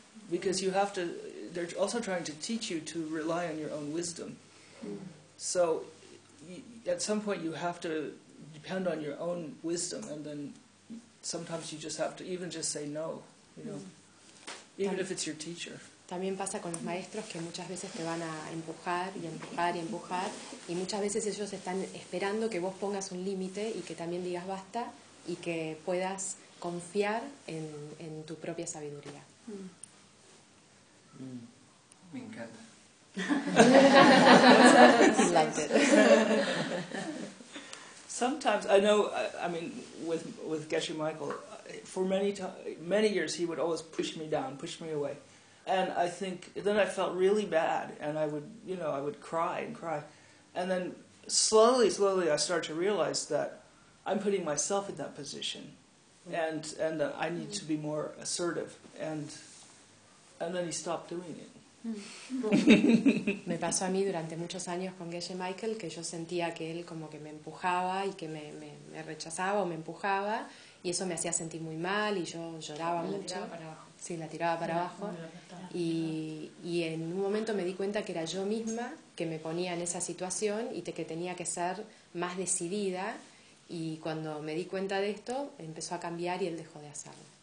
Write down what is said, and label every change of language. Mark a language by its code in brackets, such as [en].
[en] Because you have to, they're also trying to teach you to rely on your own wisdom. Mm-hmm. So at some point you have to depend on your own wisdom, and then sometimes you just have to even just say no, you know, even if it's your teacher. [es] También pasa con los maestros que muchas veces te van a empujar y empujar y empujar, y muchas veces ellos están esperando que vos pongas un límite y que también digas basta y que puedas confiar en tu propia sabiduría. Me encanta. [en] Liked it. Sometimes I know. I mean, with Geshe Michael, for many years he would always push me down, push me away, and I think then I felt really bad, and I would, you know, I would cry and cry, and then slowly I started to realize that I'm putting myself in that position, and that I need to be more assertive, and then he stopped doing it. [es] Me pasó a mí durante muchos años con Geshe Michael que yo sentía que él como que me empujaba y que me rechazaba o me empujaba, y eso me hacía sentir muy mal y yo lloraba mucho. La tiraba para abajo. Y en un momento me di cuenta que era yo misma que me ponía en esa situación y que tenía que ser más decidida, y cuando me di cuenta de esto empezó a cambiar y él dejó de hacerlo.